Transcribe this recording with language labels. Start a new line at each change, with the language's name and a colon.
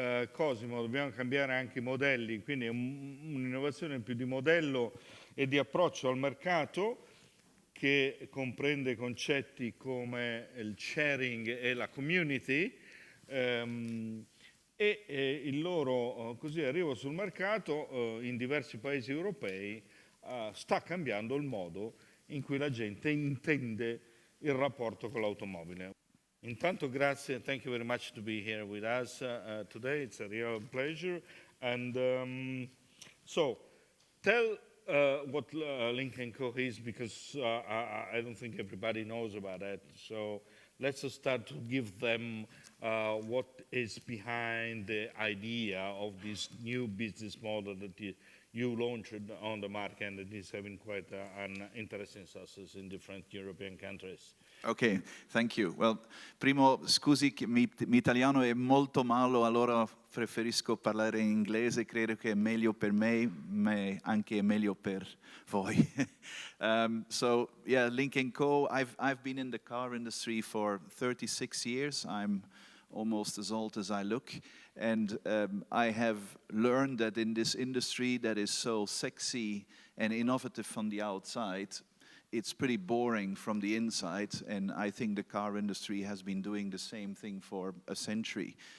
Italian: Cosimo, dobbiamo cambiare anche i modelli, quindi è un'innovazione più di modello e di approccio al mercato, che comprende concetti come il sharing e la community, e il loro così arrivo sul mercato in diversi paesi europei sta cambiando il modo in cui la gente intende il rapporto con l'automobile. Intanto grazie,
English: thank you very much to be here with us today. It's a real pleasure. And so, tell what Lynk Co is, because I don't think everybody knows about it. So let's start to give them what is behind the idea of this new business model that you launched on the market, and it is having quite an interesting success in different European countries. Ok, thank you.
Italian: Well, primo, scusi che mi italiano è molto malo, allora preferisco parlare in inglese, credo che è meglio per me, ma anche è meglio per voi.
English: So, yeah, Lynk Co, I've been in the car industry for 36 years. I'm almost as old as I look. And I have learned that in this industry that is so sexy and innovative from the outside, it's pretty boring from the inside, and I think the car industry has been doing the same thing for a century.